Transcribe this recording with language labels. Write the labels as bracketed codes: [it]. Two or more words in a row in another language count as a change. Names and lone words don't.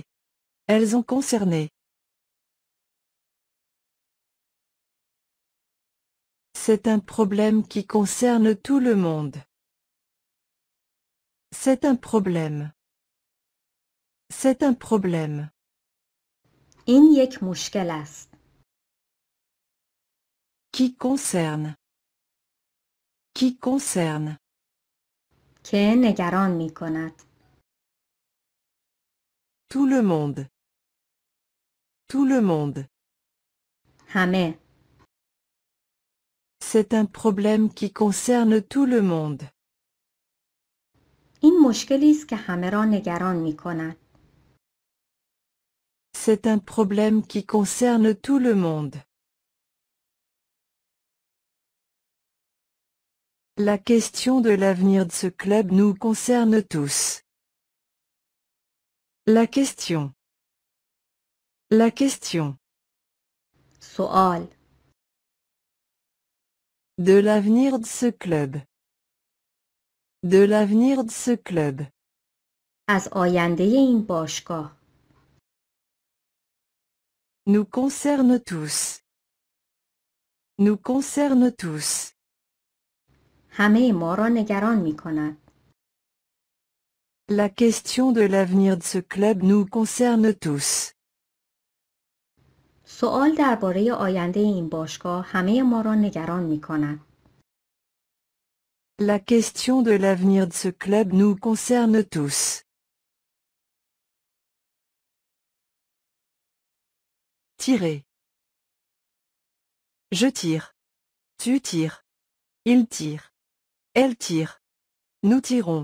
[fr] Elles ont concerné. C'est un problème qui concerne tout le monde. C'est un problème. C'est un problème. [fa] این یک مشکل است. [fr] Qui concerne. Qui concerne. [fa] که نگران می کند. [fr] Tout le monde. Tout le monde. [fa] همه. [fr] C'est un problème qui concerne tout le monde. [fa] این مشکلی است که همه را نگران می کند. [fr] C'est un problème qui concerne tout le monde. La question de l'avenir de ce club nous concerne tous. La question. La question. [fa] سوال. [fr] De l'avenir de ce club. De l'avenir de ce club. [fa] از آینده این باشگاه. [fr] Nous concerne tous. Nous concerne tous. [fa] همه ما را نگران می کند. [fr] La question de l'avenir de ce club nous concerne tous. [fa] سوال درباره آینده این باشگاه همه ما را نگران می کند. [fr] La question de l'avenir de ce club nous concerne tous. Tirer. Je tire. Tu tires. Il tire. Elle tire. Nous tirons.